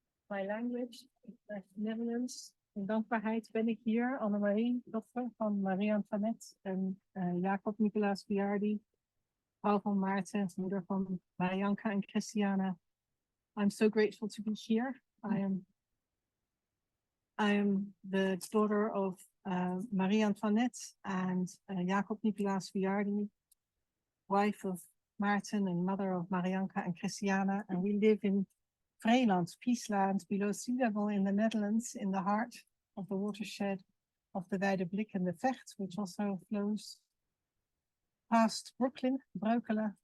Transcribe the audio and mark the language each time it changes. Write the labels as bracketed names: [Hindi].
[English] My language is Netherlands. [Dutch] In dankbaarheid ben ik hier, Annemarie, dochter van Marie Antoinette en Jacob Nicolaas Viardi, vrouw van Maarten, moeder van Marianka en Christiana. [English] I'm so grateful to be here. I am the daughter of Marie Antoinette and Jacob Nicolaas Viardi, wife of Maarten and mother of Marianka and Christiana, and we live in Vreeland, Peaceland, below sea level in the Netherlands, in the heart of the watershed of the Wijde Blik and the Vecht, which also flows past Brooklyn, Breukelen.